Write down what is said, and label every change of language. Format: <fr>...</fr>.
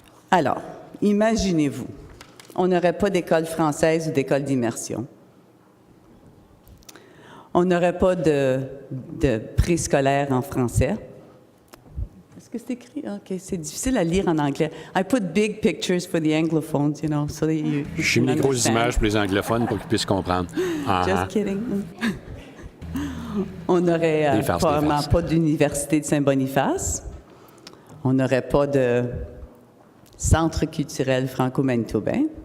<fr>Alors, imaginez-vous, on n'aurait pas d'école française ou d'école d'immersion. On n'aurait pas de préscolaire en français. Est-ce que c'est écrit? OK, c'est difficile à lire en anglais.</fr> <en>I put big pictures for the anglophones, you know, so that you</en> <fr>J'ai mis des grosses images pour les anglophones pour qu'ils puissent comprendre.</fr> <en>Just kidding.</en> <fr>On n'aurait probablement pas d'université de Saint-Boniface. On n'aurait pas de centre culturel franco-manitobain.</fr>